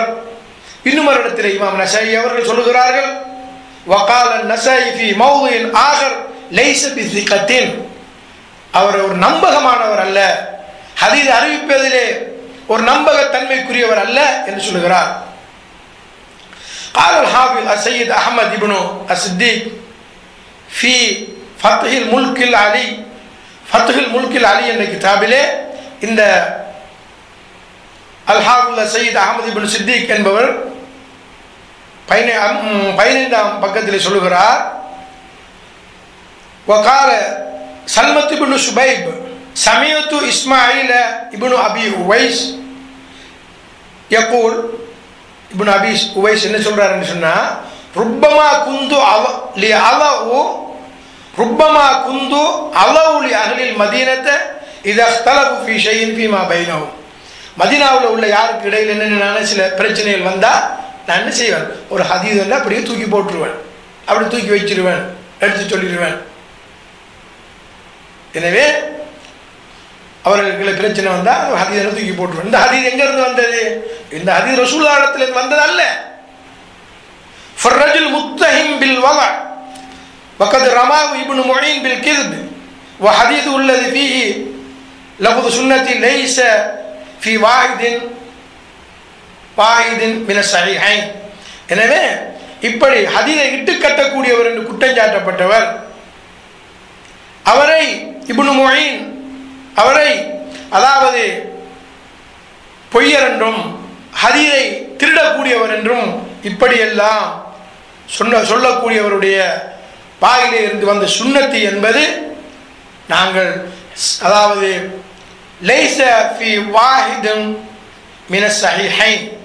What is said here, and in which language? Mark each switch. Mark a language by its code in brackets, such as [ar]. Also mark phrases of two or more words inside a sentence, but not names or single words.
[ta] இன்னும் ஒரு இடத்தில் இமாம் நசாயி அவர்கள் சொல்லுகிறார்கள் [ar] وقال النسائي في موضع آخر ليس بثقة [ta] அவர் ஒரு நம்பகமானவர் அல்ல, ஹதீஸ் அறிவிப்பதிலே ஒரு நம்பகத்தன்மைக்குரியவர் அல்ல என்று சொல்லுகிறார். [ar] قال الحافظ السيد أحمد بن الصديق في فتح الملك العلي [ta] என்ற கிதாபிலே இந்த அல்-ஹாஃபிஸ் சையத் அஹ்மத் இப்னு சித்திக் என்பவர் 15ஆம் பக்கத்தில் சொல்லுகிறார் [ar] وقال سلمة بن شبيب سمعت إسماعيل ابن أبي أويس يقول ابن أبي أويس [ta] என்ன சொல்றாருன்னு சொன்னா [ar] ربما كنت أضع لأهل المدينة إذا اختلفوا في شيء فيما بينهم. [ta] மதீனாவில் உள்ள யாருக்கு இடையில் என்னென்ன சில பிரச்சனைகள் வந்தா நான் என்ன செய்வேன், ஒரு ஹதீஸ் எல்லாம் அப்படியே தூக்கி போட்டுருவேன், அப்படி தூக்கி வச்சிருவேன், எடுத்து சொல்லிடுவேன். எனவே அவர்களுக்கு பிரச்சனை வந்தா ஹதீஸை தூக்கி போட்டுருவேன். இந்த ஹதீஸ் எங்க இருந்து வந்தது? இந்த ஹதீஸ் ரசூலுல்லாஹ்விடத்தில் இருந்து வந்தது அல்ல. [ar] فالرجل متهم بالوضع وقد رماه ابن معين بالكذب وحديثه الذي فيه لفظ سنة ليس في واحد من الصحيحين. [ta] எனவே இப்படி ஹதீஸை இட்டு கட்டக்கூடியவர் என்று குற்றஞ்சாட்டப்பட்டவர் அவரை இப்னு முயின் அவரை அதாவது பொய்யர் என்றும் ஹதீஸை திருடக்கூடியவர் என்றும் இப்படியெல்லாம் சொல்லக்கூடியவருடைய பாயிலே இருந்து வந்த சுன்னத்தி என்பது நாங்கள் அதாவது [ar] ليس في واحد من الصحيحين.